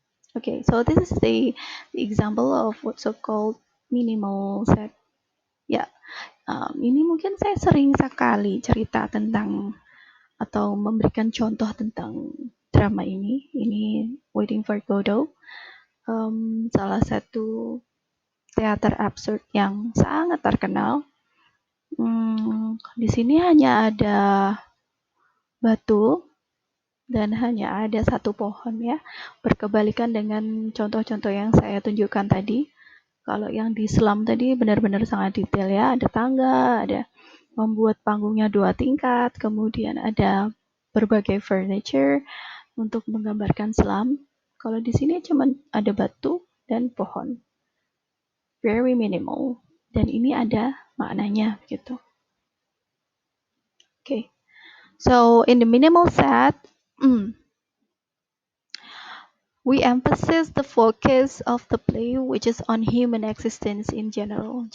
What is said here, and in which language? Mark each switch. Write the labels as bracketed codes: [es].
[en] Okay, so this is the example of what's so-called minimal set. [id] Ya, ini mungkin saya sering sekali cerita tentang atau memberikan contoh tentang drama ini. Ini Waiting for Godot, salah satu teater absurd yang sangat terkenal. Di sini hanya ada batu dan hanya ada satu pohon ya, berkebalikan dengan contoh-contoh yang saya tunjukkan tadi. Kalau yang di Slum tadi benar-benar sangat detail ya, ada tangga, ada membuat panggungnya 2 tingkat, kemudian ada berbagai furniture untuk menggambarkan slum. Kalau di sini cuma ada batu dan pohon, [en] very minimal, [id] dan ini ada maknanya gitu. [en] Okay, so in the minimal set, we emphasize the focus of the play which is on human existence in general.